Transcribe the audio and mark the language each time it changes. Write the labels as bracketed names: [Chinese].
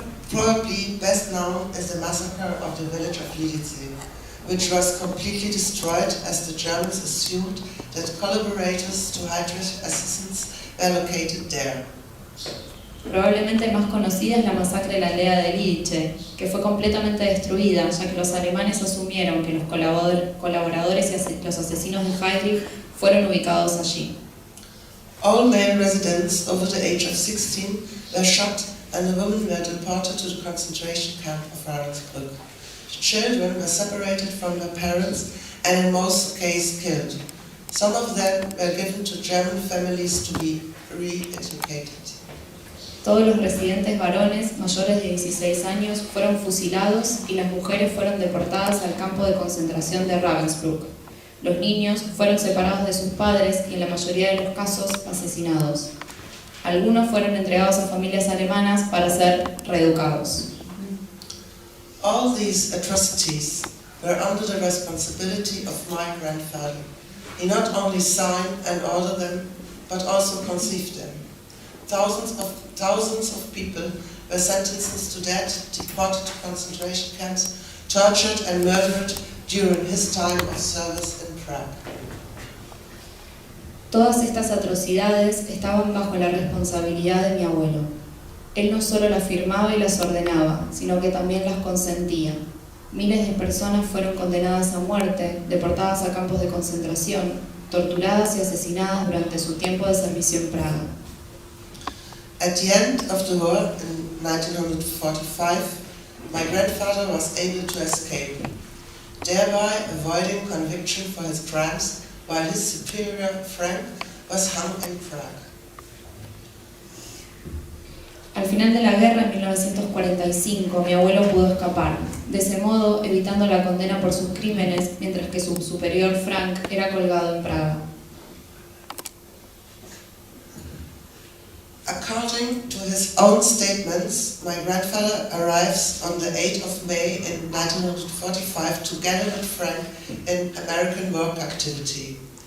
[English] Probably best known is the massacre of the village of Lidice, which was completely destroyed as the Germans assumed that collaborators to Hitler's assassins were located there. [Spanish] Probablemente más conocida es la masacre de la aldea de Lidice, que fue completamente destruida, ya que los alemanes asumieron que los colaboradores y los asesinos de Heydrich fueron ubicados allí. [English] All male residents over the age of 16 were shot and the women were deported to the concentration camp of Ravensbrück. Children were separated from their parents and in most cases killed. Some of them were given to German families to be re-educated. [Spanish] Todos los residentes varones mayores de 16 años fueron fusilados y las mujeres fueron deportadas al campo de concentración de Ravensbrück. Los niños fueron separados de sus padres y en la mayoría de los casos asesinados. Algunos fueron entregados a familias alemanas para ser reeducados. [English] All these atrocities were under the responsibility of my grandfather. He not only signed and ordered them, but also conceived them. Thousands of people were sentenced to death, deported to concentration camps, tortured and murdered during his time of service in Prague. [Spanish] Todas estas atrocidades estaban bajo la responsabilidad de mi abuelo. Él no solo las firmaba y las ordenaba, sino que también las consentía. Miles de personas fueron condenadas a muerte, deportadas a campos de concentración, torturadas y asesinadas durante su tiempo de servicio en Praga. [English] At the end of the war in 1945, my grandfather was able to escape, thereby avoiding conviction for his crimes, while his superior Frank was hung in Prague. [Spanish] Al final de la guerra, en 1945, mi abuelo pudo escapar, de ese modo evitando la condena por sus crímenes, mientras que su superior Frank era colgado en Praga. [English] According to his own statements, my grandfather arrives on the 8th of May in 1945 together with Frank in American work activity.